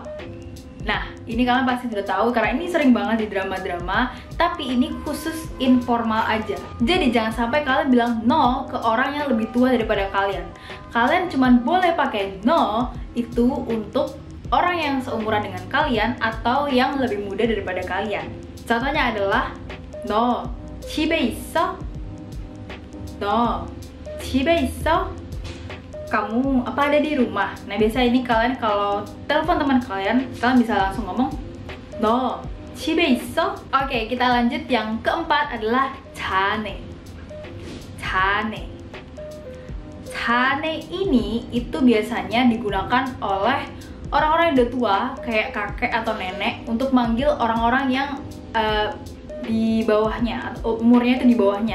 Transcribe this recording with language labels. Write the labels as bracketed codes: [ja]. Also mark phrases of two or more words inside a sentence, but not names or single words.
[id] Nah, ini kalian pasti sudah tahu karena ini sering banget di drama-drama, tapi ini khusus informal aja. Jadi jangan sampai kalian bilang no ke orang yang lebih tua daripada kalian. Kalian cuma boleh pakai no itu untuk orang yang seumuran dengan kalian atau yang lebih muda daripada kalian. Contohnya adalah [ko] 너 집에 있어? 너 집에 있어? [id] Kamu apa ada di rumah? Nah, biasa ini kalian kalau telepon teman kalian bisa langsung ngomong [ko] 너 집에 있어? [id] Oke, kita lanjut. Yang keempat adalah 자네. [ko] 자네. [id] Chane ini itu biasanya digunakan oleh orang-orang yang udah tua, kayak kakek atau nenek, untuk manggil orang-orang yang di bawahnya, atau umurnya itu di bawahnya.